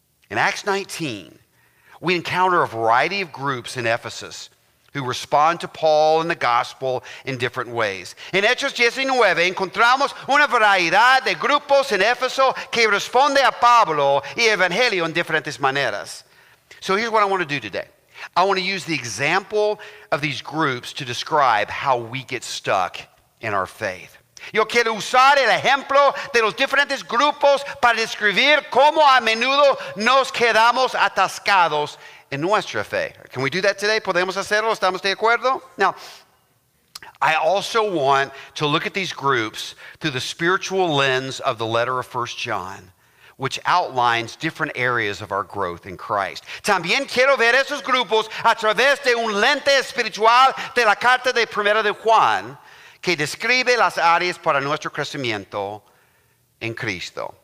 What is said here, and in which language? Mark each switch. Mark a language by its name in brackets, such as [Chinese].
[English] In Acts 19, we encounter a variety of groups in Ephesus who respond to Paul and the gospel in different ways. [Spanish] En Hechos 19 encontramos una variedad de grupos en Éfeso que responde a Pablo y el evangelio en diferentes maneras. [English] So here's what I want to do today. I want to use the example of these groups to describe how we get stuck in our faith. [Spanish] Yo quiero usar el ejemplo de los diferentes grupos para describir cómo a menudo nos quedamos atascados en nuestra fe. [English] Can we do that today? [Spanish] ¿Podemos hacerlo? ¿Estamos de acuerdo? [English] Now, I also want to look at these groups through the spiritual lens of the letter of 1 John, which outlines different areas of our growth in Christ. [Spanish] También quiero ver esos grupos a través de un lente espiritual de la carta de 1 de Juan, que describe las áreas para nuestro crecimiento en Cristo.